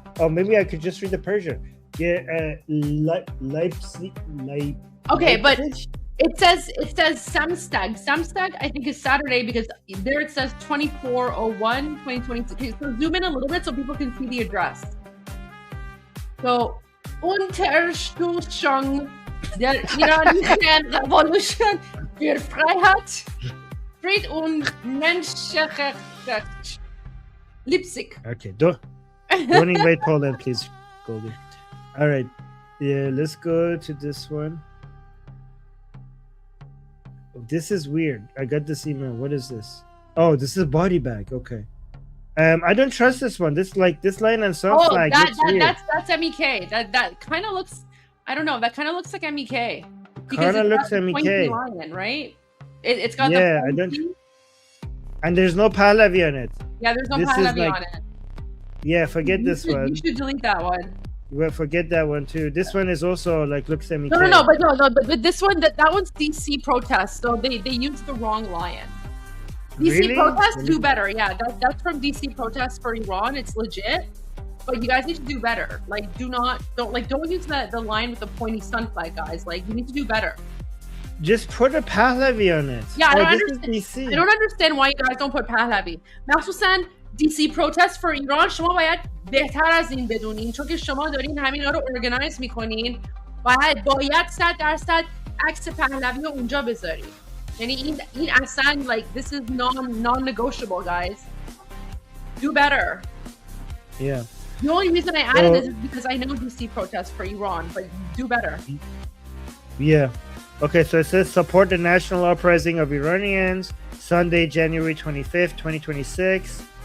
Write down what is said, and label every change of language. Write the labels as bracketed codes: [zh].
[en] Oh, maybe I could just read the Persian. Yeah, Leipzig. Okay, but it says Samstag. Samstag, I think, is Saturday because there it says 24/01, 2022. Okay, so zoom in a little bit so people can see the address. [de] So, Unterstützung der Iranischen Revolution für Freiheit, Fried und Menschenrechte. [en] Leipzig. Okay, don't invade Poland, please, Goldie. All right, yeah, let's go to this one. This is weird. I got this email. What is this? Oh, this is a body bag. Okay. I don't trust this one. This line and some flag looks weird. That's MEK. That kind of looks, I don't know. That kind of looks like MEK. Kind of looks MEK. Lion, right? It's got the I don't. And there's no Pahlavi on it. Yeah, there's no Pahlavi on it. Yeah, forget this one. You should delete that one. Well, forget that one too. This one is also like looks MEK. But this one, that one's DC protest, so they used the wrong lion. DC protests do better. Yeah, that's from DC protests for Iran. It's legit, but you guys need to do better. Like, don't use the line with the pointy sun flag, guys. Like, you need to do better. Just put a Pahlavi on it. Yeah, I don't understand why you guys don't put Pahlavi. [fa] مخصوصا DC protest for Iran شما باید بهتر از این بدونین، چون که شما دارین همینا رو organize میکنین. باید 100% عکس پهلوی رو اونجا بذارین. یعنی این اصلا, [en] like, this is non-negotiable, guys. Do better. Yeah. The only reason I added this is because I know DC protests for Iran, but do better. Yeah. Okay, so it says support the national uprising of Iranians, Sunday, January 25th, 2026.